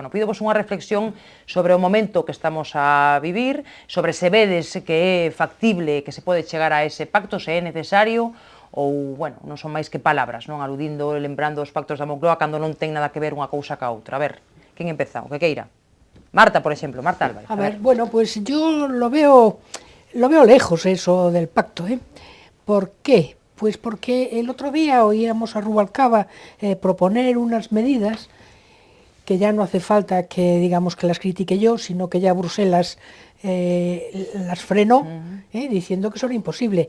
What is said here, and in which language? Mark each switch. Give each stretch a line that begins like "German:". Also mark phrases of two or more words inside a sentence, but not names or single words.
Galician: Bueno, pídovos unha reflexión sobre o momento que estamos a vivir, sobre se vedes que é factible que se pode chegar a ese pacto, se é necesario, ou, bueno, non son máis que palabras, non? Aludindo, lembrando os pactos da Moncloa cando non ten nada que ver unha cousa ca outra. A ver, quen empeza, o que queira? Marta, por exemplo, Marta Álvarez.
Spanish: A ver, bueno, pues yo lo veo lejos eso del pacto, ¿eh? ¿Por qué? Pues porque el otro día oíamos a Rubalcaba proponer unas medidas que ya no hace falta que digamos que las critique yo, sino que ya Bruselas las frenó, diciendo que eso era imposible.